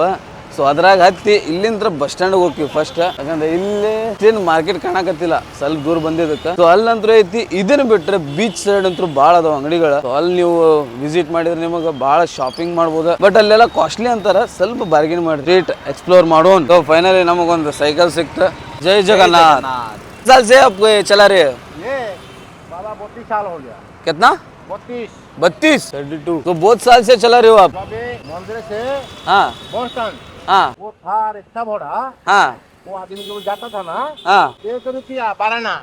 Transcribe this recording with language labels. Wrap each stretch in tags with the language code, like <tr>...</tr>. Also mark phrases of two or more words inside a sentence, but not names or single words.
<kn>ಸೊ ಅದ್ರಾಗ ಹತ್ತಿ ಇಲ್ಲಿಂದ</kn> <en>bus stand</en> <kn>ಹೋಗ್ತೀವಿ ಫಸ್ಟ್. ಯಾಕಂದ್ರೆ ಇಲ್ಲಿ ಮಾರ್ಕೆಟ್ ಕಾಣಕತ್ತಿಲ್ಲ, ಸ್ವಲ್ಪ ದೂರ ಬಂದಿದ್ದಕ್ಕೆ. ಸೊ ಅಲ್ಲಂತೂ ಐತಿ. ಇದನ್ನ ಬಿಟ್ರೆ</kn> <en>beach side</en> <kn>ಅಂತೂ ಭಾಳ ಅದಾವ ಅಂಗಡಿಗಳ. ಅಲ್ಲಿ ನೀವು ವಿಸಿಟ್ ಮಾಡಿದ್ರೆ ನಿಮಗೆ ಭಾಳ ಶಾಪಿಂಗ್ ಮಾಡ್ಬೋದು. ಬಟ್ ಅಲ್ಲೆಲ್ಲ ಕಾಸ್ಟ್ಲಿ ಅಂತಾರ, ಸ್ವಲ್ಪ ಬಾರ್ಗೇನ್ ಮಾಡಿ</kn> <en>rate explore</en> <kn>ಮಾಡೋಣ. ಸೊ ಫೈನಲಿ ನಮಗೊಂದು ಸೈಕಲ್ ಸಿಕ್ತ. ಜೈ ಜಗನ್ನಾಥ್.</kn> <hi>साल से आप चला रहे हैं? ये बाबा 32 साल हो गया। कितना? 32। 32। तो बहुत साल से चला रहे हो आप? मंदिर से हाँ</hi> <en>bus stand.</en> <hi>हाँ वो था रिक्शा भोड़ा। हाँ वो आदमी जो जाता था ना, हाँ 1 रुपया 12 आना।</hi>